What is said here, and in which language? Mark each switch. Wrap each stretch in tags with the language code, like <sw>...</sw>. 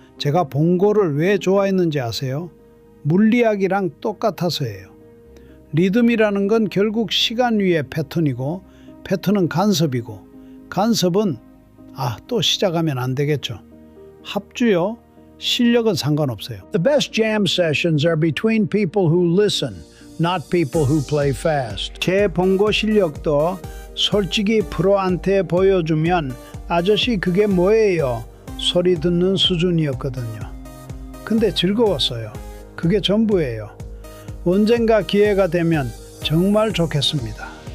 <ko>제가 봉고를 왜 좋아했는지 아세요? 물리학이랑 똑같아서예요. 리듬이라는 건 결국 시간 위의 패턴이고 패턴은 간섭이고 간섭은 또 시작하면 안 되겠죠. 합주요? 실력은 상관없어요.</ko> <en>The best jam sessions are between people who listen, not people who play fast.</en> <ko>제 봉고 실력도 솔직히 프로한테 보여주면 아저씨 그게 뭐예요? 소리 듣는 수준이었거든요. 근데 즐거웠어요. 그게 전부예요. 언젠가 기회가 되면 정말 좋겠습니다.</ko>